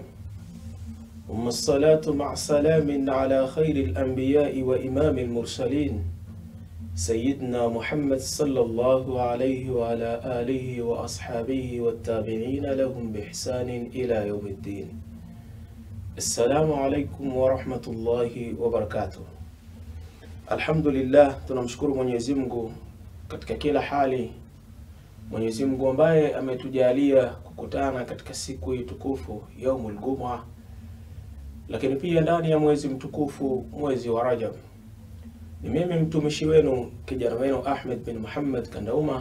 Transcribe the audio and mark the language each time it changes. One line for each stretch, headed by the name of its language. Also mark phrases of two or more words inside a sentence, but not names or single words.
Arabic: ثم الصلاة مع سلام على خير الأنبياء وإمام المرسلين سيدنا محمد صلى الله عليه وعلى آله وأصحابه والتابعين لهم بإحسان إلى يوم الدين. السلام عليكم ورحمة الله وبركاته.
Swahili: Alhamdulillah, tunamshukuru Mwenyezi Mungu katika kila hali. Mwenyezi Mungu ambaye ametujalia kukutana katika siku hii tukufu
Arabic: يوم الجمعة,
Swahili: lakini pia ndani ya mwezi mtukufu, mwezi wa Rajab. Ni mimi mtumishi wenu, kijana wenu Ahmed bin Muhammad Kandauma.